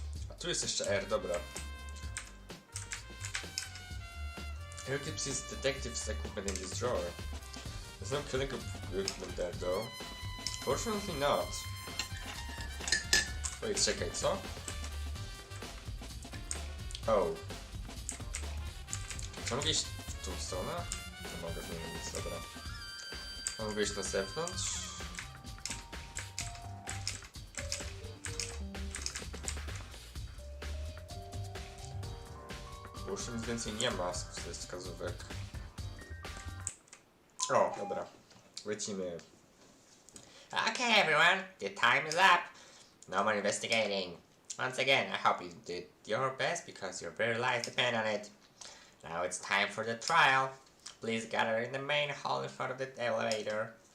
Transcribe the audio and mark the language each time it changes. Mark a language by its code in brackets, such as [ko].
[pl] A tu jest jeszcze R, dobra. [en] Here keeps his detective's equipment in this drawer. There's no killing equipment there though. Fortunately not. Wait, [pl] czekaj, co? Oh. Czy mogę iść w tą stronę? Nie mogę, nie wiem nic, dobra. A mogę iść na zewnątrz? Bo już nic więcej nie ma z wskazówek. O, dobra. Lecimy. [en] Okay, everyone, the time is up. No more investigating. Once again, I hope you did your best because your very lives depend on it. Now it's time for the trial. Please gather in the main hall in front of the elevator.